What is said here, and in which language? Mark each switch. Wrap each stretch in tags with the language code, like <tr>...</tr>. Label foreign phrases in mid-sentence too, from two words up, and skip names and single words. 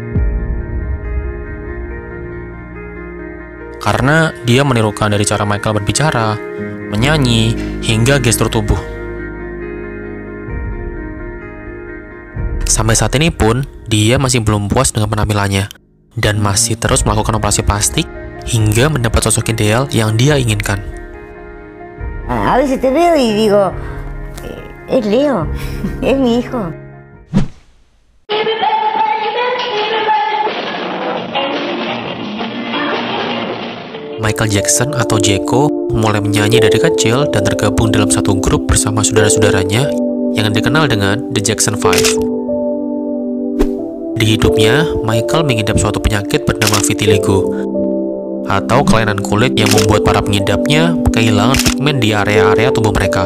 <id>Karena dia menirukan dari cara Michael berbicara, menyanyi, hingga gestur tubuh. Sampai saat ini pun, dia masih belum puas dengan penampilannya, dan masih terus melakukan operasi plastik hingga mendapat sosok ideal yang dia inginkan.</id> <es>A veces te veo y digo, es Leo, es mi hijo.</es> <id>Michael Jackson atau Jeko mulai menyanyi dari kecil dan tergabung dalam satu grup bersama saudara-saudaranya yang dikenal dengan The Jackson 5. Di hidupnya, Michael mengidap suatu penyakit bernama vitiligo, atau kelainan kulit yang membuat para pengidapnya kehilangan pigmen di area-area tubuh mereka.</id>